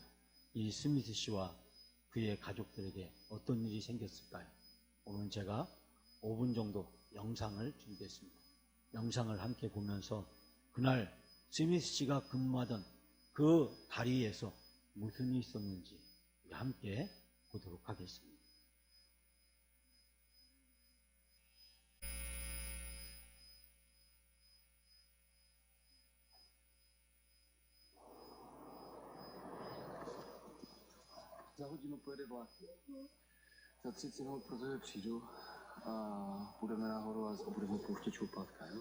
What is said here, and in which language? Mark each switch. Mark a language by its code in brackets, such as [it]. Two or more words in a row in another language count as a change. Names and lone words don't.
[ko] 이 스미스 씨와 그의 가족들에게 어떤 일이 생겼을까요? 오늘 제가 5분 정도 영상을 준비했습니다. 영상을 함께 보면서 그날 스미스 씨가 근무하던 그 다리에서 무슨 일이 있었는지 함께 보도록 하겠습니다. [cs] Za hodinu pojede vlak. Za 30 minut pro tebe přijdu a půjdeme nahoru a budeme pouštět šoupátka, jo?